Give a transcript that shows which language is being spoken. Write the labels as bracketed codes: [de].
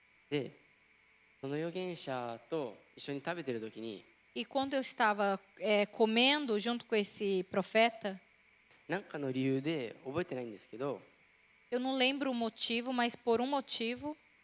[ja] でその預言者と一緒に食べてる時に [pt] E quando eu estava comendo junto com esse profeta, [ja] 何かの理由で覚えてないんですけど [pt] eu não lembro o motivo, mas por um motivo,